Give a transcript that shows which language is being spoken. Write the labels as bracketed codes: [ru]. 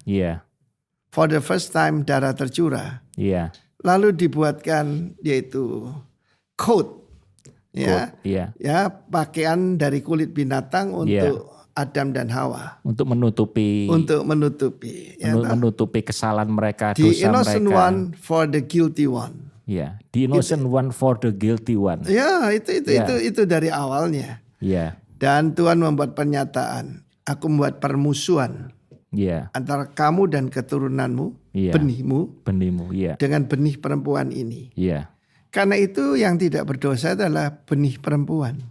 [id] Iya. [en] For the first time [id] darah tercurah. Iya. Lalu dibuatkan yaitu [en] coat. [id] Ya, ya, pakaian dari kulit binatang untuk Adam dan Hawa. Untuk menutupi. Menutupi kesalahan mereka, [en] the [id] dosa mereka. The [en] innocent one for the guilty one. Ya, the innocent one for the guilty one. [id] Ya, itu dari awalnya. Ya. Dan Tuhan membuat pernyataan, aku membuat permusuhan. Antara kamu dan keturunanmu, benihmu, dengan benih perempuan ini. Karena itu yang tidak berdosa adalah benih perempuan.